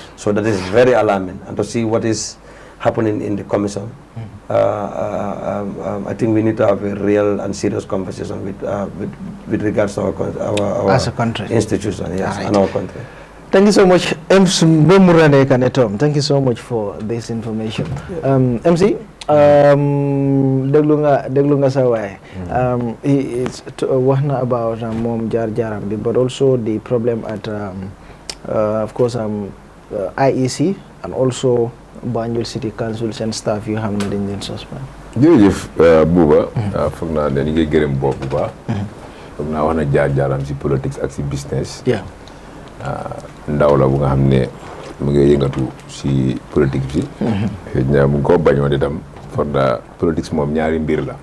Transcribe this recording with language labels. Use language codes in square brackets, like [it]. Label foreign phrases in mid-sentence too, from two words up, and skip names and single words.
[en] So that is very alarming. And to see what is happening in the commission. I think we need to have a real and serious conversation with regards to our as a country institution, yes, right. And our country. Thank you so much, MC. Thank you so much for this information. [wo] MC, déglu nga sa waay. Wax na about moom jaar-jaaram bi, [en] but also the problem at of course IEC and also Banjul City Council [wo] seen staff yu xam ne dañ leen suspend. jërëjëf Buba. foog naa ne ni ngay gërëm bopp bu baax. foog naa wax na jaar-jaaram si politique ak si business. ndaw la bu nga xam ne mu ngi yëngatu si politique bi. xëy na mu ngi koo bañoon itam foog naa politique moom ñaari mbir la.